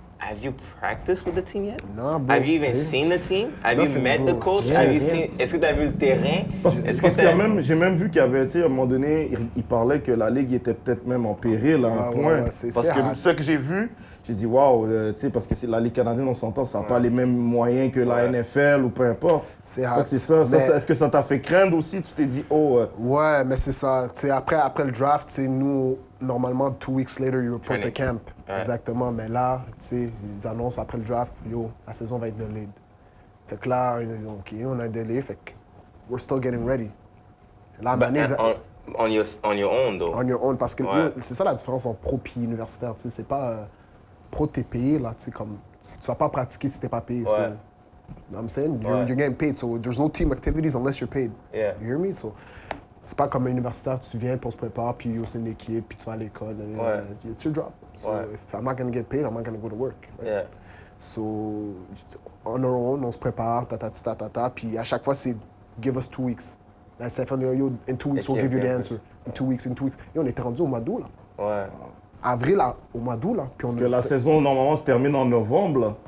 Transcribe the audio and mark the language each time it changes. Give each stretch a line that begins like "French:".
English: Have you practiced with the team yet?
French: Non, bro.
English: Have you even seen the team? Have you met the coach?
French: Est-ce que tu as vu le terrain? Parce que j'ai même vu qu'il y avait, tu sais, à un moment donné, il parlait que la ligue était peut-être même en péril à un point. Parce que ce que j'ai vu, j'ai dit, waouh, tu sais, parce que c'est la Ligue canadienne, on s'entend, ça n'a pas les mêmes moyens que la NFL ou peu importe. C'est ça. Est-ce que ça t'a fait craindre aussi? Tu t'es dit, oh. Ouais, mais c'est ça. Tu sais, après le draft, tu sais, nous, normalement,
English: 2 weeks later, you report to camp.
French: Ouais. Exactement. Mais là, tu sais, ils annoncent après le draft, yo, la saison va être delayed. Fait que là, OK, on a un délai, fait que
English: we're still getting ready.
French: Là,
English: on your own, though. On your own,
French: parce que c'est ça la différence entre pro et universitaire, tu sais, c'est pas... pro, t'es payé, là, tu sais, comme... Tu vas pas pratiquer si t'es pas payé.
English: So, you know what I'm saying? You're getting paid, so there's no team activities unless you're paid. Yeah. You hear me?
French: So, c'est pas comme un universitaire, tu viens, puis on se prépare, puis c'est une équipe, puis tu vas à l'école.
English: It's your job. So, if I'm not gonna get paid, I'm not gonna go to work. Right? Yeah.
French: So,
English: on our own,
French: on se prépare, puis à chaque fois, c'est
English: give us 2 weeks.
French: Là, c'est fait,
English: yo, in 2 weeks, we'll give you the answer. In 2 weeks. Yo,
French: on était rendu au mois d'août, là. Ouais. Avril, là, au mois d'août, là. Parce que la saison, normalement, se termine en novembre, là.